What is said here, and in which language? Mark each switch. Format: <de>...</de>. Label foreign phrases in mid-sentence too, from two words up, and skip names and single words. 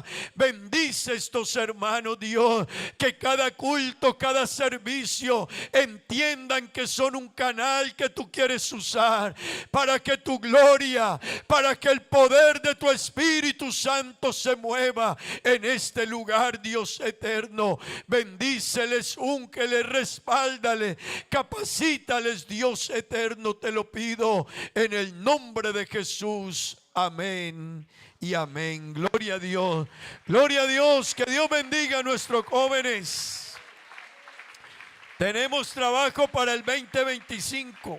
<es>Bendice estos hermanos, Dios, que cada culto, cada servicio entiendan que son un canal que tú quieres usar para que tu gloria, para que el poder de tu Espíritu Santo se mueva en este lugar. Dios eterno, bendíceles, úngeles, respáldales, capacítales, Dios eterno, te lo pido en el nombre de Jesús. Amén y amén. Gloria a Dios, gloria a Dios. Que Dios bendiga a nuestros jóvenes. Tenemos trabajo para el 2025.</es>